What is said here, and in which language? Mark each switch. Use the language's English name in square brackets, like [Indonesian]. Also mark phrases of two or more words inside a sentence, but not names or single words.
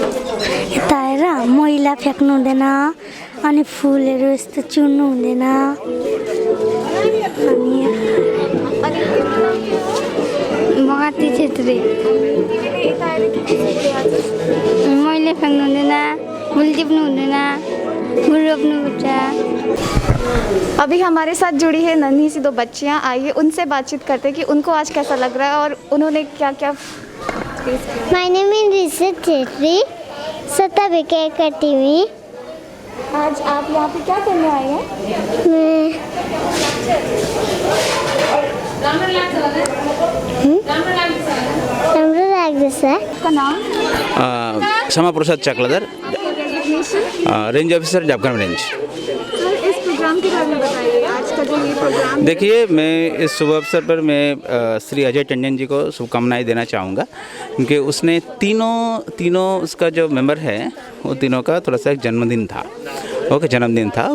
[Nepali] यता आएर मैला फ्याँक्नु हुँदैन अनि फुलहरू यस्तो चुन्नु हुँदैन। मगाती छेत्री। तिमीले यता आएर के सिक्यो आज? मैला फ्याँक्नु हुँदैन, फुल टिप्नु हुँदैन, फुल रोप्नुपर्छ। [Hindi] अभी हमारे साथ जुड़ी है नन्ही सी दो बच्चियाँ। आइए उनसे बातचीत करते हैं कि उनको आज कैसा लग रहा है और उन्होंने क्या क्या फेस किया। [English] My name is Rishabh Chetri, सताविका अकेडमी। [Hindi] आज आप यहाँ पे क्या करने आए हैं? [Nepali] मैं राम्रो लाग्दैछ। [Hindi] आपका नाम? क्षमा प्रसाद चक्रधर, [English] range officer [Hindi] जापकाम रेंज। इस प्रोग्राम के बारे में बताइए, आज का जो ये प्रोग्राम। देखिए, मैं इस शुभ अवसर पर मैं श्री अजय टंडन जी को शुभकामनाएं देना चाहूँगा, क्योंकि उसने तीनों उसका जो मेंबर है वो तीनों का थोड़ा सा एक जन्मदिन था।